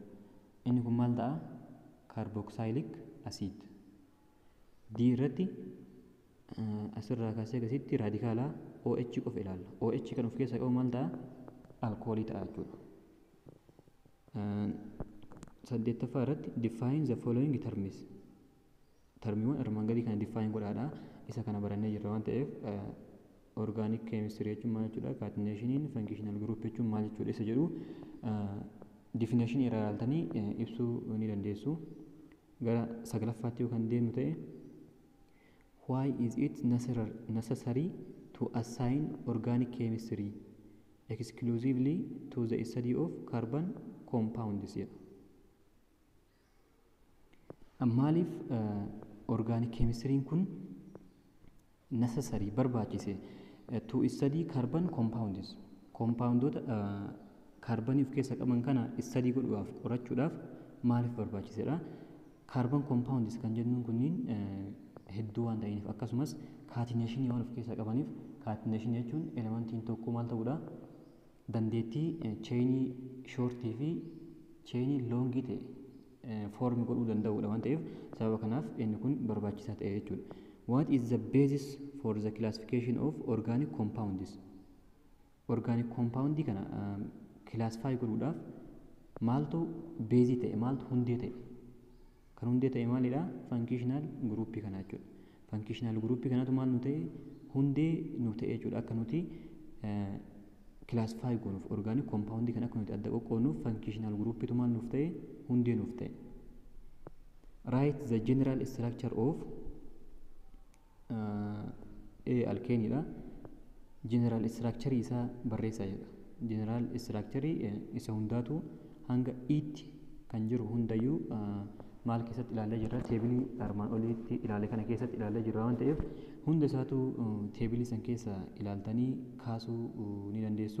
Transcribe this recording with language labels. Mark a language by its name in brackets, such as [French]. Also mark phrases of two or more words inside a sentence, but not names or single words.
[Oromo] Inni kun maal ta'a [English] carboxylic acid. [Oromo] D irratti asirraa kaasee akkasitti raadikaala OH qofa ilaalla. OH kan of keessaa qabu maal ta'a alkoolii ta'a jechuudha. Saddeettaffaa irratti [English] define the following terms. [Oromo] Termiiwwan armaan gadii kana define godhaadha. Isa kana barannee jirra waan ta'eef [English] organic chemistry [Oromo] jechuun maal jechuudha? Catenation, [English] functional group [Oromo] jechuun maal jechuudha? Isa jedhu definition irraa ilaaltanii ibsuu ni dandeessu. Gara sagalaffaatti yoo kan deemnu ta'e [English] why is it necessary to assign organic chemistry exclusively to the study of carbon compounds? [Oromo] Maaliif [English] organic chemistry [Oromo] kun necessary barbaachise [English] to study carbon compounds? [Oromo] Compoundota carbon of keessa qaban kana study godhuudhaaf qorachuudhaaf maaliif barbaachisedha? [English] Carbon compounds [Oromo] kan jennuun kunniin hedduu waan ta'aniif akkasumas catenation waan of keessaa qabaniif catenation jechuun elementiin tokko maal ta'uudha? Dandeettii chainii shortii fi chainii longii ta'e form godhuu danda'uudha waan ta'eef sababa kanaaf inni kun barbaachisaa ta'e jechuudha. [English] What is the basis for the classification of organic compounds? Organic compound [Oromo] kana classify godhuudhaaf maaltu beezii ta'e maaltu hundee ta'e? Kan hundee ta'e maalidha? Functional group kana jechuudha. [English] Functional group [Oromo] kanatu maal nu ta'e? Hundee nu ta'e jechuudha. Akka nuti classify goonuuf [English] organic compound [Oromo] kana akka nuti adda qoqqoodnuuf [English] functional group [Oromo] tu maal nuuf ta'e? Hundee nuuf ta'e. [English] Write the general structure of alkane dha. General structure [Oromo] isaa barreessaa jedha. [English] General structure [Oromo] isa hundaatu hanga itti kan jiru hundayyuu maal keessatti ilaalee jirra? Teebilii armaan oliitti ilaalee kana keessatti ilaalee jirra waan ta'eef hunda isaatu teebilii san keessa ilaaltanii kaasuu ni dandeessu.